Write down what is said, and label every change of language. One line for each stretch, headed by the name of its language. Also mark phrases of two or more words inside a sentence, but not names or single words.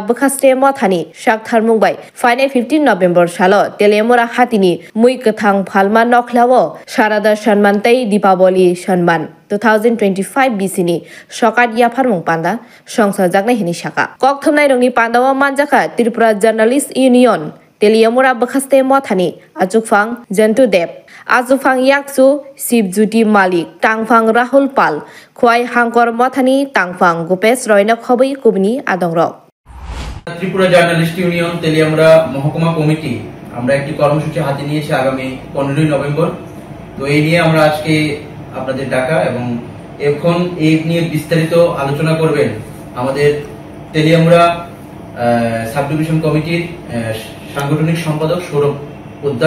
Kok Borok: Bukhaste Mothani Shak Tharmungbai Fine 15 November Shalo Telimura Hatini Mui Kathang Phalma Noklao Sharada Shanmantai Dipaboli Shanman 2025 BCni Shokat Yapharmung Panda Songsa Jakna Hini Shaka Kok Thumnai Rongi Pandawa Manjaka Tripura Journalist Union Telimura Bukhaste Mothani Ajufang Jentu Deb Ajufang Yaksu Sibjuti Malik Tangfang Rahul Pal Khwai Hangkor Mothani Tangfang Gupes Royna Khobai Kubni Adongrok
Bangla: ত্রিপুরা জার্নালিস্ট ইউনিয়ন তেলিয়ামুড়া মহকুমা কমিটি আমরা একটি কর্মসূচি হাতে নিয়েছি আগামী 15 নভেম্বর। তো এই নিয়ে আমরা আজকে আপনাদের ডাকা এবং এখন এই নিয়ে বিস্তারিত আলোচনা করবেন আমাদের তেলিয়ামুড়া সাব ডিভিশন কমিটির সাংগঠনিক সম্পাদক সৌরভ পোদ্দার।